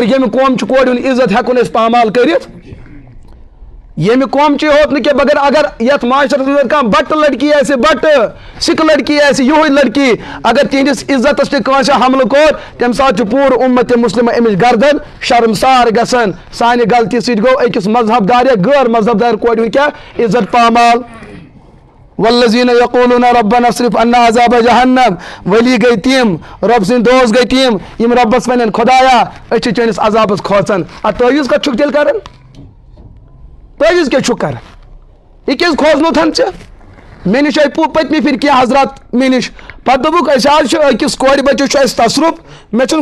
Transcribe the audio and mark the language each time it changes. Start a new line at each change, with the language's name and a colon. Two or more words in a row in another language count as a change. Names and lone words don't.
Kashmiri: ییٚمہِ قومچہِ کورِ ہُنٛد عزت ہٮ۪کو نہٕ أسۍ پامال کٔرِتھ ییٚمہِ قومچی ہوت نہٕ کینٛہہ مگر اگر یتھ معاشرس منٛز کانٛہہ بٹہٕ لڑکی آسہِ بٹہٕ سِکھ لڑکی آسہِ یِہوے لڑکی اگر تِہنٛدِس عزتس تہِ کٲنٛسہِ حملہٕ کوٚر تمہِ ساتہٕ چھُ پوٗرٕ اُمت مُسلِمہ أمِس گردن شرمسار گژھان سانہِ غلطی سۭتۍ گوٚو أکِس مذہب دار یا غٲر مذہب دار کورِ ہُنٛد کیٛاہ عزت پامال
Arabic: والذین یقولون ربنا اصرف عنا عذاب جہنم
Kashmiri: ولی گئی تم رب سٕنٛدۍ دوست گئی تم یم رۄبس ونن خدایا أسۍ چھِ چٲنِس عذابس کھوژان ادٕ تعویذ کتھ چھُکھ تیٚلہِ کران تعویذ کیٛاہ چھُکھ کران یہ کیٛازِ کھوژنوتھن ژےٚ مےٚ نِش آیہِ پٔتمہِ پھِرِ کینٛہہ حضرات مےٚ نِش پتہٕ دوٚپُکھ أسۍ حظ چھِ أکِس کورِ بچس چھُ اَسہِ تصرُف مےٚ چھُنہٕ